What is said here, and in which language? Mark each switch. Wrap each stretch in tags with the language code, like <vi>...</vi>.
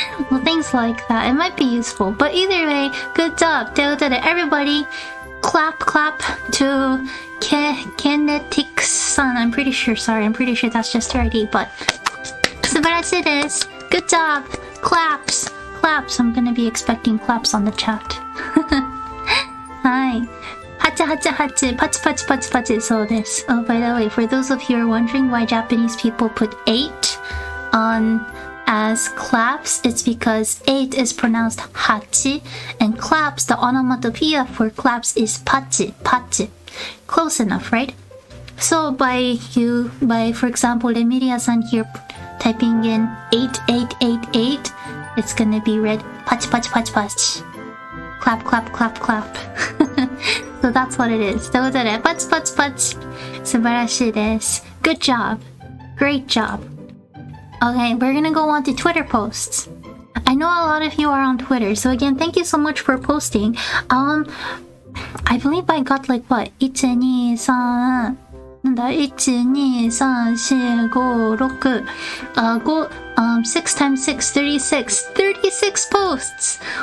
<en>Well, things like that. It might be useful. But either way, good job.</en> <ja>ということで</ja> <en>everybody, clap to Kinetics-san. I'm pretty sure that's just her ID, but</en> <ja>素晴らしいです。</ja> <en>Good job. Claps. I'm gonna be expecting claps on the chat.</en> <ja>はい。 888パチパチパチパチそうです。</ja> <en>Oh, by the way, for those of you who are wondering why Japanese people put 8 on as claps, it's because 8 is pronounced hachi, and claps, the onomatopoeia for claps is pachi. Close enough, right? So by for example, Emilia-san here typing in 8888, it's gonna be read pachi pachi pachi pachi. Clap. So that's what it is.</en> <ja>ということで、パチパチパチ。素晴らしいです。</ja> <en>Good job. Great job. Okay, we're gonna go on to Twitter posts. I know a lot of you are on Twitter, so again, thank you so much for posting. I believe I got like what? 1, 2, 3... なんだ 1, 2, 3, 4, 5, 6 6 times 6, 36 posts.</en>